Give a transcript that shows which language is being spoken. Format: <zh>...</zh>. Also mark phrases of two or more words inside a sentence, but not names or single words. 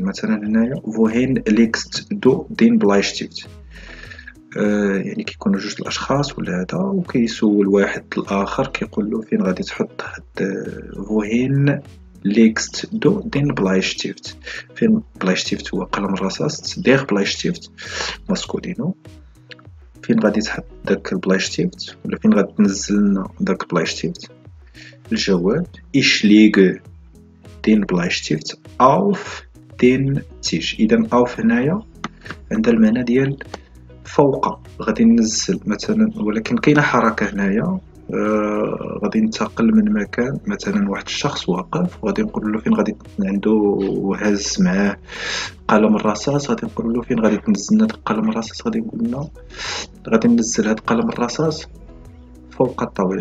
<ar>مثلا هنايا</ar> <de>Wohin legst du den Bleistift,</de> <ar>يعني كيكونوا جوج الاشخاص ولا هذا، وكيسول واحد الاخر كيقول له فين غادي تحط هاد</ar> <de>Wohin legst du den Bleistift.</de> <ar>فين بلايشتيفت هو قلم الرصاص،</ar> <de>der Bleistift</de> <ar>ماسكولينو. فين غادي تحط داك البلايشتيفت، ولا فين غادي تنزل لنا داك البلايشتيفت؟ الجواب</ar> <de>ich lege den Bleistift auf den Tisch.</de> <ar>إذا أوف هنايا عندها المعنى ديال فوق، غادي ننزل مثلا، ولكن كاينه حركه هنايا. غادي ننتقل من مكان، مثلا واحد الشخص واقف وغادي نقول له فين غادي، عنده هاز معاه قلم الرصاص، غادي نقول له فين غادي تنزل هاد قلم الرصاص، غادي يقول لنا غادي ننزل هاد قلم الرصاص فوق الطاولة.</ar>